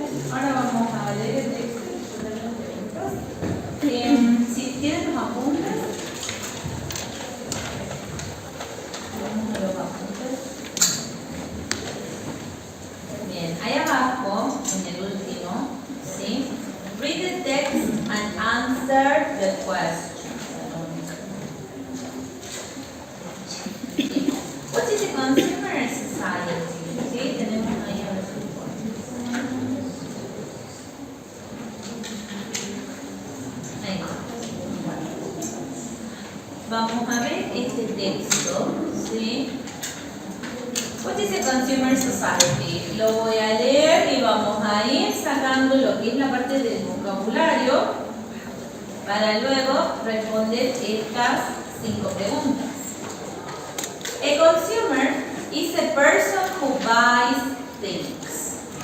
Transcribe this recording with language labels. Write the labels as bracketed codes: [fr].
[es] Ahora vamos a leer el texto. Si tienen los apuntes, vamos a los apuntes. Bien, ahí abajo, en el último, ¿sí? [en] Read the text and answer the question. What is the consumer society? [es] ¿Sí? Tenemos ahí a ver. Ahí va. Vamos a ver este texto, ¿sí? [en] What is the consumer society? [es] Lo voy a leer y vamos a ir sacando lo que es la parte del vocabulario para luego responder estas 5 preguntas. [en] A consumer is a person who buys things.